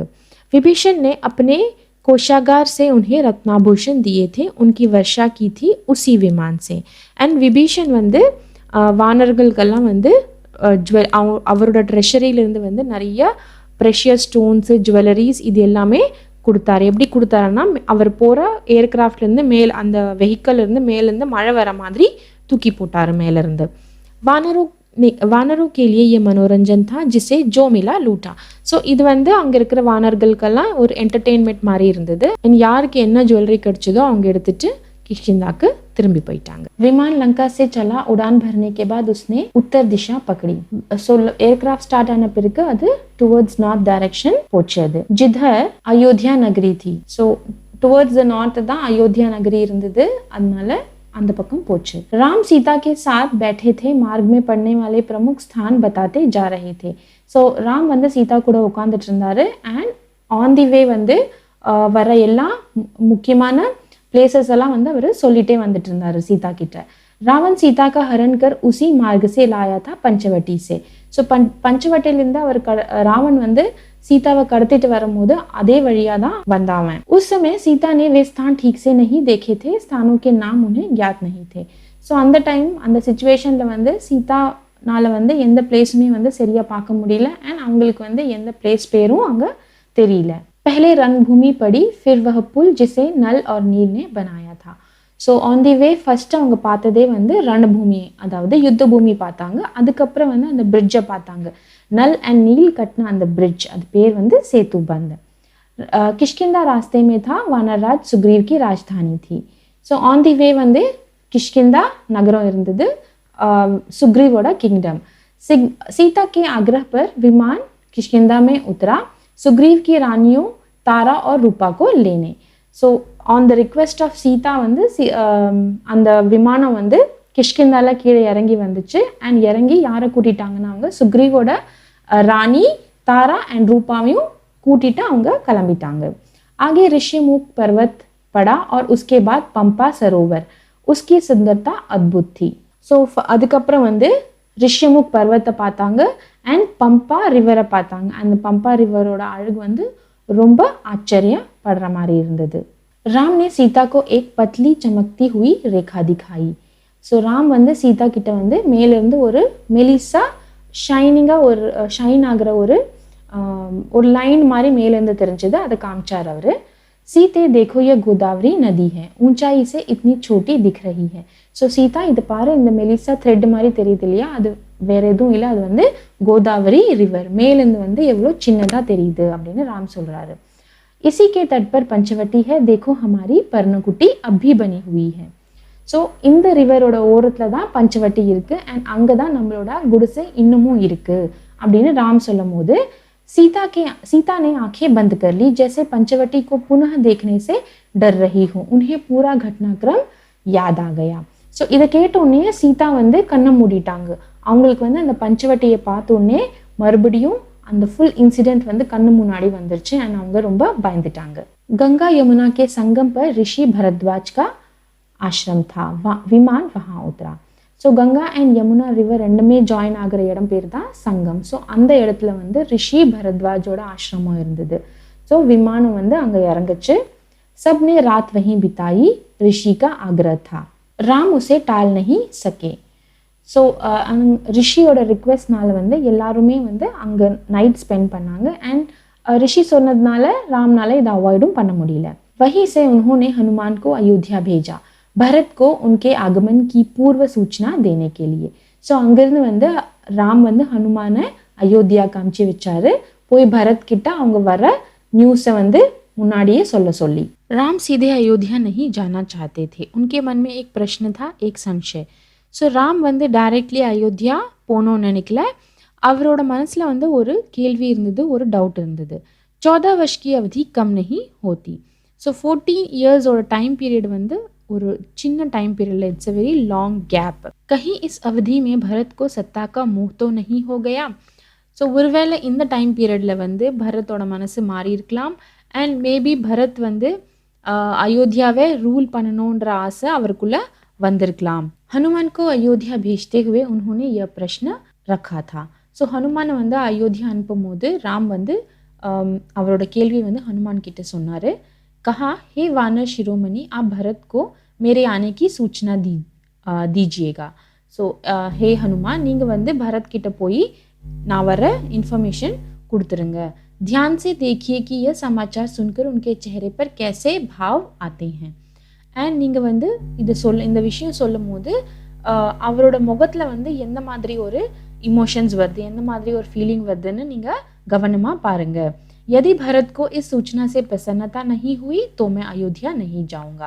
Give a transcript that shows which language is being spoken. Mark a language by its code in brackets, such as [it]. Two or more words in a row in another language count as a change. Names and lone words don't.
[hi] विभीषण ने अपने कोषागार से उन्हें रत्नाभूषण दिए थे. उनकी वर्षा की थी उसी विमान से. [ta] एंड विभीषण வந்து வானர்களுக்கெல்லாம் வந்து அவரோட ட்ரெஷரியிலேருந்து வந்து நிறைய [en] precious stones jewelleries [ta] இது எல்லாமே கொடுத்தாரு. எப்படி கொடுத்தாருன்னா, அவர் போகிற ஏர்க்ராஃப்ட்லேருந்து அந்த வெஹிக்கல்லேருந்து மேலேருந்து மழை வர மாதிரி தூக்கி போட்டார் மேலேருந்து. [hi] वानरों के लिए ये मनोरंजन था जिसे जो मिला लूटा. [ta] ஸோ இது வந்து அங்கே இருக்கிற வானர்களுக்கெல்லாம் ஒரு என்டர்டெயின்மெண்ட் மாதிரி இருந்தது. யாருக்கு என்ன ஜுவல்லரி கிடைச்சதோ அவங்க எடுத்துட்டு किष्किंधा திரும்பி போயிட்டாங்க. [hi] विमान लंका से चला. उड़ान भरने के बाद उसने उत्तर दिशा पकड़ी. [en] so aircraft start [ta] आने பிறகு அது [en] towards north direction [ta] போச்சு. [hi] அது जिधर अयोध्या नगरी थी. [ta] ஸோ [en] towards the north [ta] தான் அயோத்தியா நகரி இருந்தது, அதனால அந்த பக்கம் போச்சு. [hi] राम सीता के साथ बैठे थे. मार्ग में पड़ने वाले प्रमुख स्थान बताते जा रहे थे. [ta] ஸோ ராம் வந்து சீதா கூட உட்காந்துட்டு இருந்தாரு. [en] and on the way [ta] வந்து வர எல்லா முக்கியமான பிளேசஸ் எல்லாம் வந்து அவர் சொல்லிட்டே வந்துட்டு இருந்தாரு சீதா கிட்ட. [hi] रावण सीता का हरण कर उसी मार्ग से लाया था पंचवटी से. [ta] ஸோ பஞ்சவட்டியிலிருந்து அவர் ராவன் வந்து सीताவை கடத்திட்டு வரும்போது அதே வழியா தான் வந்தாவன். [hi] उस समय सीता ने वे स्थान ठीक से नहीं देखे थे. स्थानों के नाम उन्हें ज्ञात नहीं थे. [ta] ஸோ அந்த டைம் அந்த சிச்சுவேஷன்ல வந்து சீதானால வந்து எந்த பிளேஸுமே வந்து சரியா பார்க்க முடியல. அண்ட் அவங்களுக்கு வந்து எந்த பிளேஸ் பேரும் அங்க தெரியல. [hi] पहले रणभूमि पड़ी, फिर वह पुल जिसे नल और नील ने बनाया था. [en] so on the way first [ta] அவங்க பார்த்ததே வந்து ரணபூமி, அதாவது யுத்த பூமி பார்த்தாங்க. அதுக்கப்புறம் வந்து அந்த பிரிட்ஜை பார்த்தாங்க. नल एंड नील कटना அந்த ब्रिज, அது பேர் வந்து सेतु बंद. [hi] किष्किंधा रास्ते में था. वानरराज सुग्रीव की राजधानी थी. [en] so on the way [ta] வந்து किष्किंधा नगரம் இருந்தது, सुग्रीवोட किंगडम. [hi] सीता के आग्रह पर विमान किष्किंधा में उतरा. सुग्रीव की रानियों तारा और रूपा को लेने. [en] so on the request of Sita [ta] வந்து அந்த விமானம் வந்து கிஷ்கிந்தால கீழே இறங்கி வந்துச்சு. அண்ட் இறங்கி யாரை கூட்டிட்டாங்கன்னா அவங்க சுக்ரீவோட ராணி தாரா அண்ட் ரூபாவையும் கூட்டிட்டு அவங்க கிளம்பிட்டாங்க. [hi] आगे ऋषिमुख पर्वत पड़ा और उसके बाद पंपा सरोवर. उसकी सुंदरता अद्भुत थी. [ta] ஸோ அதுக்கப்புறம் வந்து ரிஷிமுக் பர்வத்தை பார்த்தாங்க அண்ட் பம்பா ரிவரை பார்த்தாங்க. அந்த பம்பா ரிவரோட அழகு வந்து ரொம்ப ஆச்சரியப்படுற மாதிரி இருந்தது. [hi] राम ने सीता को एक पतली चमकती हुई रेखा दिखाई. [ta] ஸோ ராம் வந்து சீதா கிட்ட வந்து மேலேருந்து ஒரு மெலிசா ஷைனிங்காக ஒரு ஷைன் ஆகிற ஒரு லைன் மாதிரி மேலேருந்து தெரிஞ்சது, அதை காமிச்சார் அவர். [hi] सीते देखो ये गोदावरी नदी है, ऊंचाई से इतनी छोटी दिख रही है. [ta] ஸோ சீதா இது பாரு, இந்த மெலிசா த்ரெட் மாதிரி தெரியுது இல்லையா, அது வேற எதுவும் இல்லை, அது வந்து கோதாவரி ரிவர், மேலேருந்து வந்து எவ்வளோ சின்னதாக தெரியுது அப்படின்னு ராம் சொல்கிறாரு. [hi] इसी के तट पर पंचवटी है, देखो हमारी पर्णकुटी अब भी बनी हुई है. [ta] ஸோ இந்த ரிவரோட ஓரத்தில் தான் பஞ்சவட்டி இருக்குது அண்ட் அங்கே தான் நம்மளோட குடிசை இன்னமும் இருக்குது அப்படின்னு ராம் சொல்லும் போது [hi] सीता ने आंखें बंद कर ली, जैसे पंचवटी को पुनः देखने से डर रही हूँ. उन्हें पूरा घटनाक्रम याद आ गया. [ta] ஸோ இதை கேட்டோடனே சீதா வந்து கண்ணை மூடிட்டாங்க. அவங்களுக்கு வந்து அந்த பஞ்சவட்டியை பார்த்தோன்னே மறுபடியும் அந்த [en] full incident [ta] வந்து கண்ணு முன்னாடி வந்துருச்சு அண்ட் அவங்க ரொம்ப பயந்துட்டாங்க. [hi] गंगा यमुना के संगम पर ऋषि भरद्वाज का आश्रम था. विमान वहाँ उतरा. [ta] ஸோ கங்கா அண்ட் யமுனா ரிவர் ரெண்டுமே ஜாயின் ஆகிற இடம் பேர் தான் சங்கம். ஸோ அந்த இடத்துல வந்து ரிஷி பரத்வாஜோட ஆசிரமம் இருந்தது. ஸோ விமானம் வந்து அங்கே இறங்குச்சு. [hi] सबने रात वहीं बिताई, ऋषि का आग्रह था. राम उसे टाल नहीं सके. [ta] ஸோ ரிஷியோட ரிக்வெஸ்ட்னால வந்து எல்லாருமே வந்து அங்கே [en] night spend [ta] பண்ணாங்க அண்ட் ரிஷி சொன்னதுனால ராம்னால இதை அவாய்டும் பண்ண முடியல. [hi] वहीं से उन्होंने हनुमान को अयोध्या भेजा, भरत को उनके आगमन की पूर्व सूचना देने के लिए. [ta] ஸோ அங்கிருந்து வந்து ராம் வந்து ஹனுமானை அயோத்தியா காமிச்சு வச்சாரு, போய் பரத் கிட்ட அவங்க வர நியூஸை வந்து முன்னாடியே சொல்லி. [hi] राम सीधे अयोध्या नहीं जाना चाहते थे. उनके मन में एक प्रश्न था, एक संशय. [ta] ஸோ ராம் வந்து டைரக்ட்லி அயோத்தியா போகணும்னு நினைக்கல. அவரோட மனசில் வந்து ஒரு கேள்வி இருந்தது, ஒரு டவுட் இருந்தது. [hi] 14 वर्ष की अवधि कम नहीं होती. [ta] ஸோ 14 இயர்ஸோட [en] time period [ta] வந்து ஒரு சின்ன [en] time period, It's a very long gap. [hi] कहीं इस अवधि में भरत को सत्ता का मोह तो नहीं हो गया. [ta] ஸோ ஒருவேளை இந்த டைம் பீரியடில் வந்து பரத்தோட மனசு மாறி இருக்கலாம். [en] and maybe [ta] பரத் வந்து अयोध्याவை ரூல் பண்ணணுன்ற ஆசை அவருக்குள்ள வந்திருக்கலாம். [hi] हनुमान को अयोध्या भेजते हुए उन्होंने यह प्रश्न रखा था. [ta] ஸோ ஹனுமானை வந்து அயோத்தியா அனுப்பும் போது ராம் வந்து அவரோட கேள்வி வந்து ஹனுமான் கிட்ட சொன்னார். [hi] कहा, हे वानर शिरोमणि, आप भरत को मेरे आने की सूचना दीजिएगा. [ta] ஸோ ஹே ஹனுமான், நீங்கள் வந்து பரத் கிட்ட போய் நான் வர இன்ஃபர்மேஷன் கொடுத்துருங்க. [hi] ध्यान से देखिए कि यह समाचार सुनकर उनके चेहरे पर कैसे भाव आते हैं. [ta] அண்ட் நீங்கள் வந்து இந்த விஷயம் சொல்லும் போது அவரோட முகத்தில் வந்து எந்த மாதிரி ஒரு इमोशंस வருது, எந்த மாதிரி ஒரு ஃபீலிங் வருதுன்னு நீங்கள் கவனமாக பாருங்கள். [hi] यदि भरत को इस सूचना से प्रसन्नता नहीं हुई तो मैं अयोध्या नहीं जाऊँगा.